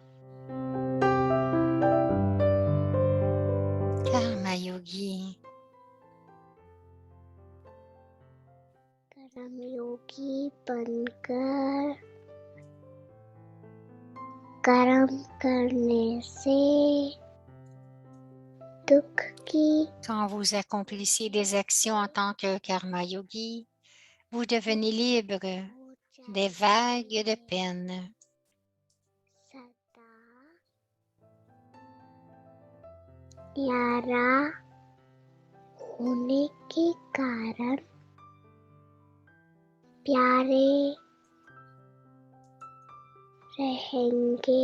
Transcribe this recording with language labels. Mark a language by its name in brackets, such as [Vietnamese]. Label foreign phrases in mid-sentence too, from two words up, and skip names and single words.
[Hindi] कर्म योगी. कर्म योगी बनकर कर्म करने से दुख की [French] Quand vous accomplissez des actions en tant que [Hindi] कर्म योगी, [French] vous devenez libre des vagues de peine. [Hindi] सदा न्यारा होने के कारण प्यारे रहेंगे